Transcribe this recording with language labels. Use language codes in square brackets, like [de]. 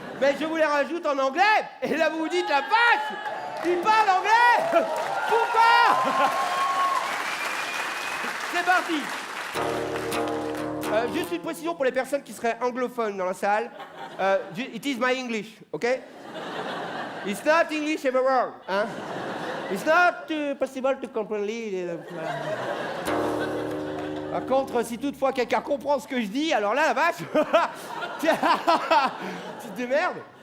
[fr] Mais je vous les rajoute en anglais, et là vous vous dites, la vache, il parle anglais. Pourquoi? C'est parti. Juste une précision pour les personnes qui seraient anglophones dans la salle. [en] It is my English, ok? It's not English everywhere, hein? It's not possible to comprehend. [fr] Par contre, si toutefois quelqu'un comprend ce que je dis, alors là, la vache, tu te démerdes.